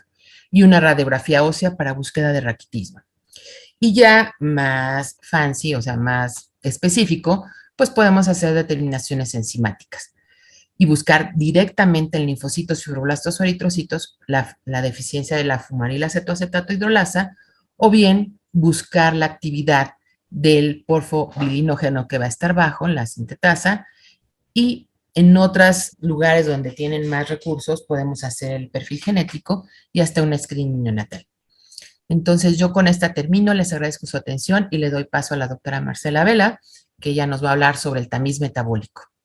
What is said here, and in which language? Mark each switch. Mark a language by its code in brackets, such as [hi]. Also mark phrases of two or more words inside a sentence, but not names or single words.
[es] Y una radiografía ósea para búsqueda de raquitismo. Y ya más fancy, o sea, más específico, pues podemos hacer determinaciones enzimáticas y buscar directamente en linfocitos, fibroblastos o eritrocitos la deficiencia de la fumaril cetoacetato hidrolasa, o bien buscar la actividad del porfobilinógeno que va a estar bajo en la sintetasa. Y en otros lugares donde tienen más recursos podemos hacer el perfil genético y hasta un screening neonatal. Entonces yo con esta termino, les agradezco su atención y le doy paso a la doctora Marcela Vela, que ella nos va a hablar sobre el tamiz metabólico.